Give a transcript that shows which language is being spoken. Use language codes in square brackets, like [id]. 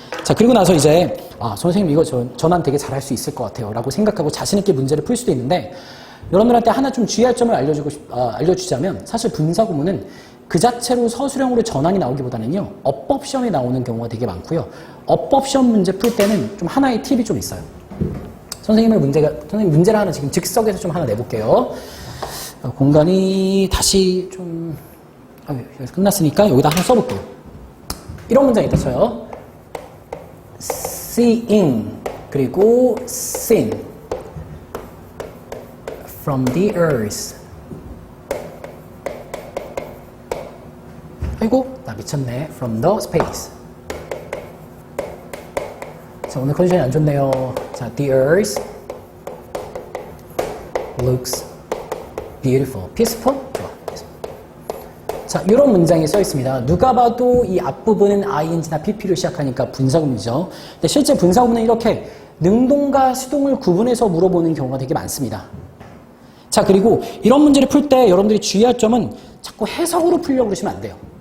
[ko] 자, 그리고 나서 이제 선생님 이거 전환 되게 잘할 수 있을 것 같아요 라고 생각하고 자신있게 문제를 풀 수도 있는데, 여러분들한테 하나 좀 주의할 점을 알려주자면, 사실 분사구문은 그 자체로 서술형으로 전환이 나오기보다는요, 어법 시험에 나오는 경우가 되게 많고요. 어법 시험 문제 풀 때는 좀 하나의 팁이 좀 있어요. 선생님 문제를 하나 지금 즉석에서 좀 하나 내볼게요. 공간이 다시 좀 여기서 끝났으니까 여기다 하나 써볼게요. 이런 문장이 있다 쳐요. [en] Seeing 그리고 seen from the earth. [ko] 아이고 나 미쳤네. [en] From the space. [ko] 자, 오늘 컨디션이 안 좋네요. [en] 자, the earth looks beautiful. [ko] peaceful? 좋아. 자, 이런 문장이 써 있습니다. 누가 봐도 이 앞부분은 ing나 pp로 시작하니까 분사구문이죠. 근데 실제 분사구문은 이렇게 능동과 수동을 구분해서 물어보는 경우가 되게 많습니다. 자, 그리고 이런 문제를 풀 때 여러분들이 주의할 점은 자꾸 해석으로 풀려고 그러시면 안 돼요.